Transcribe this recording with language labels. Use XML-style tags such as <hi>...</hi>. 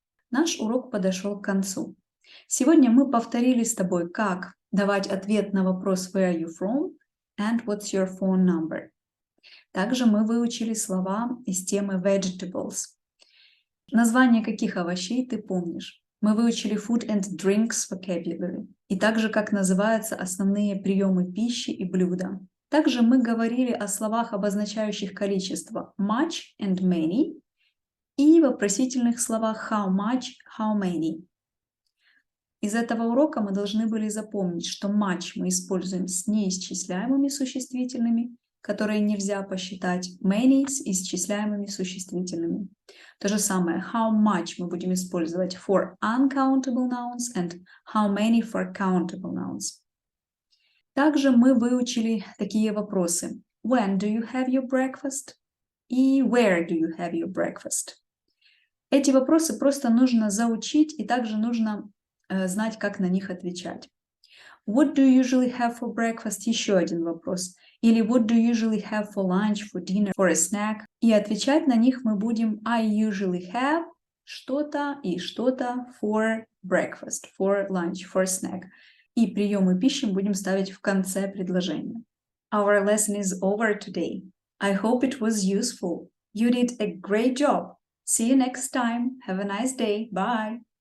<ru>Наш урок подошел к концу. Сегодня мы повторили с тобой, как давать ответ на вопрос</ru> <en>Where are you from? And what's your phone number?</en> <ru>Также мы выучили слова из темы vegetables. Название каких овощей ты помнишь? Мы выучили</ru> <en>food and drinks vocabulary.</en> <ru>И также как называются основные приемы пищи и блюда. Также мы говорили о словах, обозначающих количество</ru> <en>much and many,</en> <ru>и вопросительных словах how much, how many. Из этого урока мы должны были запомнить, что much мы используем с неисчисляемыми существительными, которые нельзя посчитать, many с исчисляемыми существительными. То же самое,</ru> <en>how much</en> <ru>мы будем использовать</ru> <en>for uncountable nouns and how many for countable nouns.</en> <ru>Также мы выучили такие вопросы.</ru> <en>When do you have your breakfast? И where do you have your breakfast?</en> <ru>Эти вопросы просто нужно заучить, и также нужно знать, как на них отвечать.</ru> <en>What do you usually have for breakfast?</en> <ru>Еще один вопрос.</ru> <en>Или what do you usually have for lunch, for dinner, for a snack?</en> <ru>И отвечать на них мы будем</ru> <en>I usually have</en> <ru>что-то и что-то</ru> <en>for breakfast, for lunch, for snack.</en> <ru>И приемы пищи будем ставить в конце предложения.</ru> <en>Our lesson is over today. I hope it was useful. You did a great job. See you next time. Have a nice day. Bye.</en>